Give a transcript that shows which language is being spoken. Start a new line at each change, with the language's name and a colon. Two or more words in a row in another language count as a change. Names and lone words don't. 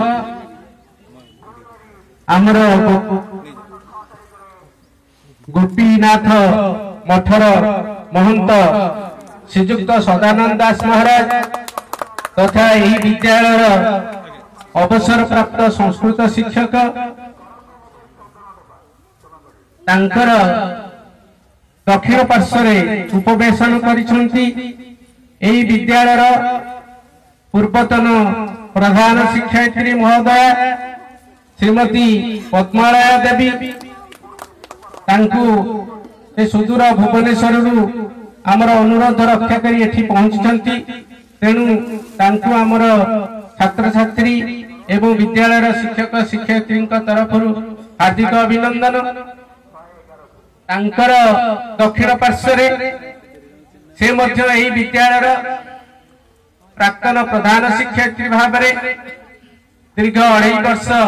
Odia: ଆମର ଗୋପୀନାଥ ମଠର ମହନ୍ତ ଶ୍ରୀଯୁକ୍ତ ସଦାନନ୍ଦ ଦାସ ମହାରାଜ ତଥା ଏହି ବିଦ୍ୟାଳୟ ଅବସର ପ୍ରାପ୍ତ ସଂସ୍କୃତ ଶିକ୍ଷକ ତାଙ୍କର ଦକ୍ଷିଣ ପାର୍ଶ୍ୱରେ ଉପବେଶନ କରିଛନ୍ତି ଏହି ବିଦ୍ୟାଳୟ ପୂର୍ବତନ ପ୍ରଧାନ ଶିକ୍ଷୟିତ୍ରୀ ମହୋଦୟା ଶ୍ରୀମତୀ ପଦ୍ମାଳୟା ଦେବୀ ତାଙ୍କୁ ଏ ସୁଦୂର ଭୁବନେଶ୍ୱର ଆମର ଅନୁରୋଧ ରକ୍ଷା କରି ଏଠି ପହଞ୍ଚିଛନ୍ତି ତେଣୁ ତାଙ୍କୁ ଆମର ଛାତ୍ର ଛାତ୍ରୀ ଏବଂ ବିଦ୍ୟାଳୟ ଶିକ୍ଷକ ଶିକ୍ଷୟିତ୍ରୀ ତରଫ ହାର୍ଦ୍ଦିକ ଅଭିନନ୍ଦନ ତାଙ୍କର ଦକ୍ଷିଣ ପାର୍ଶ୍ୱରେ ସେ ମଧ୍ୟ ଏହି ବିଦ୍ୟାଳୟ ପ୍ରାକ୍ତନ ପ୍ରଧାନ ଶିକ୍ଷୟିତ୍ରୀ ଭାବ ମେଁ ଦୀର୍ଘ 2.5 ବର୍ଷ